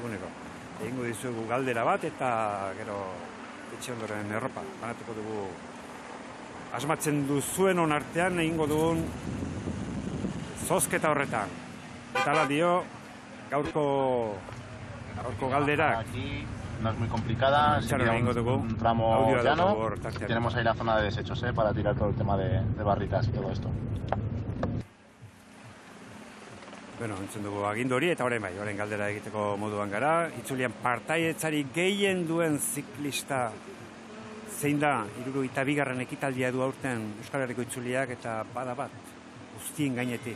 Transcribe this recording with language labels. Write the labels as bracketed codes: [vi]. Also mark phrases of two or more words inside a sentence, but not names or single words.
[eu] Egingo dizuegu galdera bat eta gero etxe ondoren erropa, banatuko dugu asmatzen duzuen onartean egingo dugun zozketa horretan. Eta ala dio, gaurko galderak. [es] Aquí no es muy complicada, sería un tramo llano. Tenemos ahí la zona de desechos para tirar todo el tema de barritas y todo esto. [eu] Bueno, entzun dugu agindu hori, eta orain galdera egiteko moduan gara. Itzulian partaidetzari gehien duen ziklista zein da, 72. ekitaldia du aurten Euskal Herriko itzuliak, eta bada bat, guztien gainetik.